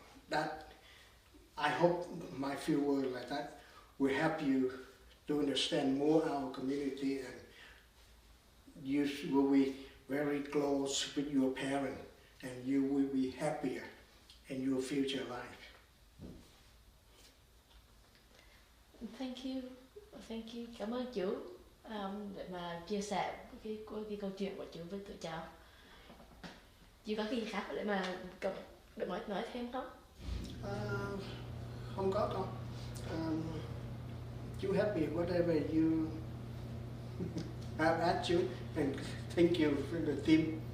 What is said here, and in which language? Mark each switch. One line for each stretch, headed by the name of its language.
English: That, I hope my few words like that will help you to understand more our community, and you will be very close with your parents, and you will be happier in your future life. Thank you.
Vietnamese: Cảm ơn chú để mà chia sẻ cái câu chuyện của chú với tụi cháu. Chú có cái gì khác để mà để nói thêm không? Không có đâu.
English: You happy whatever you have at you, and thank you for the team.